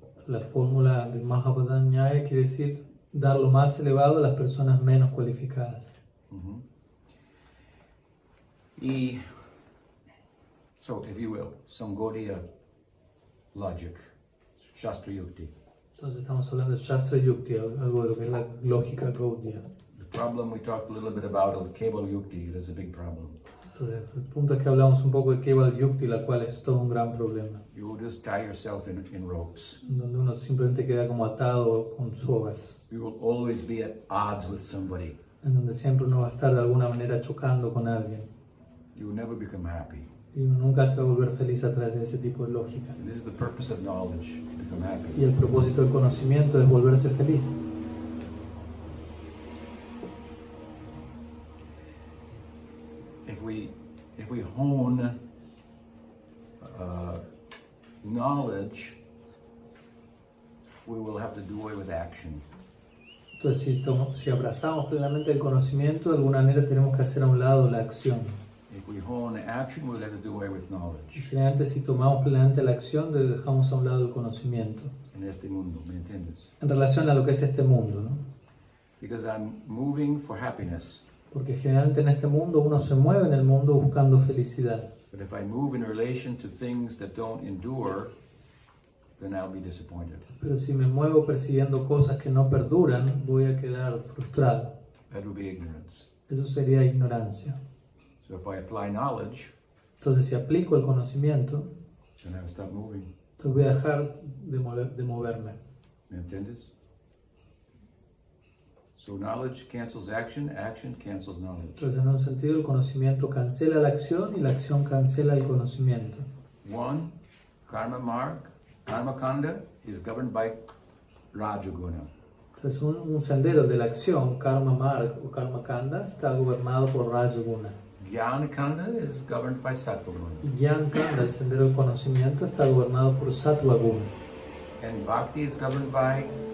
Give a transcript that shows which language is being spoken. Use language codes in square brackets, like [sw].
[es] La fórmula de Mahabodhanaya quiere decir dar lo más elevado a las personas menos cualificadas. [en] Y, so, if you will, some Gaudiya logic, Shastra Yukti. [es] Entonces estamos hablando de Shastra Yukti, algo de lo que es la lógica Gaudiya. [en] The problem we talked a little bit about, Keval Yukti, is a big problem. [es] Entonces, el punto es que hablamos un poco de Keval Yukti, la cual es todo un gran problema. [en] You will just tie yourself in ropes. [es] Donde uno simplemente queda como atado con sogas. [en] You will always be at odds with somebody. [es] En donde siempre uno va a estar de alguna manera chocando con alguien. [en] You will never become happy. [es] Y uno nunca se va a volver feliz a través de ese tipo de lógica. [en] And this is the purpose of knowledge, to become happy. [es] Y el propósito del conocimiento es volverse feliz. [en] If we hone knowledge, we will have to do away with action. [es] Entonces, si abrazamos plenamente el conocimiento, de alguna manera tenemos que hacer a un lado la acción. [en] If we hone action, we'll have to do away with [es] Y [en] knowledge. [es] generalmente, si tomamos plenamente la acción, dejamos a un lado el conocimiento. En este mundo, ¿me entiendes? En relación a lo que es este mundo, ¿no? [en] Because I'm moving for happiness. [es] Porque generalmente en este mundo uno se mueve en el mundo buscando felicidad. [en] But if I move in relation to things that don't endure, then I'll be disappointed. [es] Pero si me muevo persiguiendo cosas que no perduran, voy a quedar frustrado. [en] That will be ignorance. [es] Eso sería ignorancia. [en] So if I apply knowledge, [es] Entonces, si aplico el conocimiento, [en] then I will stop moving. [es] entonces voy a dejar de moverme. ¿Me entiendes? [en] So knowledge cancels action, action cancels knowledge. [es] Entonces, en un sentido, el conocimiento cancela la acción y la acción cancela el conocimiento. [en] One, karma marg, karma kanda is governed by Rajaguna. [es] Entonces, un sendero de la acción, karma marg o karma kanda, está gobernado por Rajaguna. [en] Jnana kanda is governed by Sattva guna. [es] Y Jnana Kanda, el sendero del conocimiento, está gobernado por Sattva Guna. [en] And bhakti is governed by